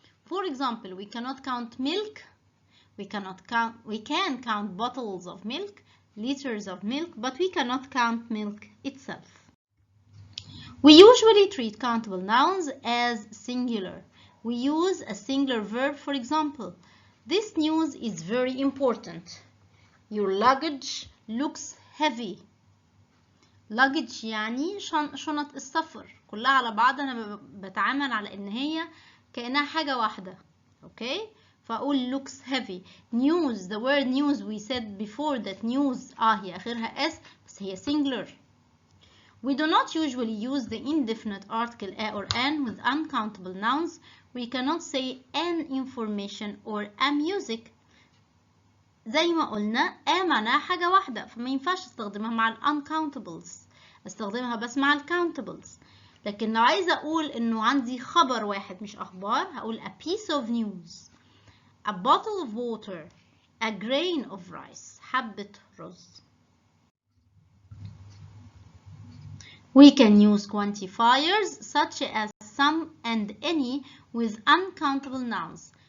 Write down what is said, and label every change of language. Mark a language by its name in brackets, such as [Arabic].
[English] For example, we cannot count milk. We can count bottles of milk, liters of milk, but we cannot count milk itself. We usually treat countable nouns as singular. We use a singular verb, for example. This news is very important. Your luggage looks heavy. [Arabic] Luggage يعني شنط السفر. كلها على بعض أنا بتعامل على إن هي كأنها حاجة واحدة. [English] Okay? [Arabic] فأقول [English] looks heavy. News, the word news we said before that news [Arabic] هي آخرها S بس هي [English] singular. We do not usually use the indefinite article a or an with uncountable nouns. We cannot say an information or a music. [Arabic] زي ما قلنا a معناها حاجة واحدة فما ينفعش استخدمها مع uncountables. استخدمها بس مع الcountables. لكن لو عايزة أقول إنه عندي خبر واحد مش أخبار هقول [English] a piece of news, a bottle of water, a grain of rice. [Arabic] حبة رز. [English] We can use quantifiers such as some and any with uncountable nouns.